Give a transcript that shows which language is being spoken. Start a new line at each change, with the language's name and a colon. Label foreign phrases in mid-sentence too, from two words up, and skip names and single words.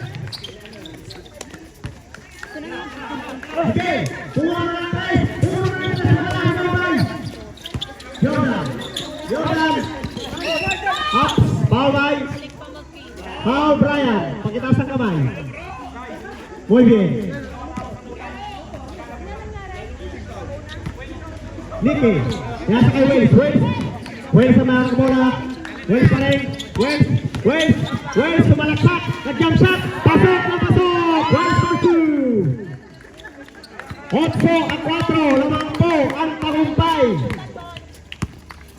Filipino: Okay, tulungan na natin! Tulungan na natin sa halahan! Jordan! Jordan! Up! Baway! Foul Brian! Pakitaas ang kamay!
Spanish: Muy bien. Nicky,
Filipino: nasa kay Wells. Wells sa mga bola. Wells pa rin. Wells, sumalaksak. Nag-
English: jump shot.
Filipino: Pasok na pasok. Wells for 2. 8-4, lamang po ang tagumpay.